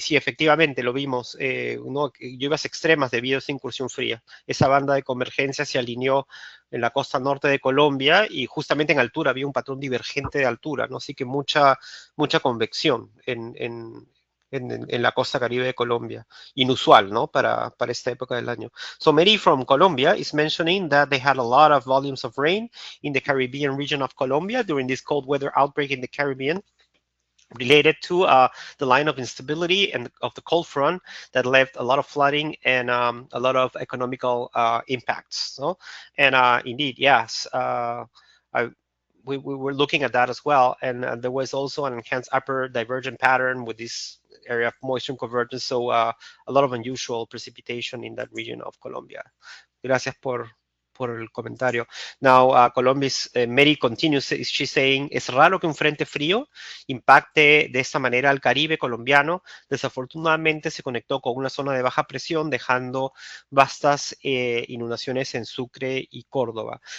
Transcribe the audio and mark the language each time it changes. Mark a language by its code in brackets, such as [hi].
[es] Sí, efectivamente, lo vimos. Lluvias extremas debido a esa incursión fría. Esa banda de convergencia se alineó en la costa norte de Colombia y justamente en altura había un patrón divergente de altura, ¿no? Así que mucha convección en la costa caribe de Colombia. Inusual, ¿no? Para esta época del año. [en] So Mary from Colombia is mentioning that they had a lot of volumes of rain in the Caribbean region of Colombia during this cold weather outbreak in the Caribbean, related to the line of instability and of the cold front that left a lot of flooding and a lot of economical impacts. No? And indeed, yes, we were looking at that as well. And there was also an enhanced upper divergent pattern with this area of moisture convergence. So a lot of unusual precipitation in that region of Colombia. [es] Gracias por el comentario. [en] Now, Colombia's Mary continues, she's saying, [es] es raro que un frente frío impacte de esta manera al Caribe colombiano. Desafortunadamente se conectó con una zona de baja presión, dejando vastas inundaciones en Sucre y Córdoba.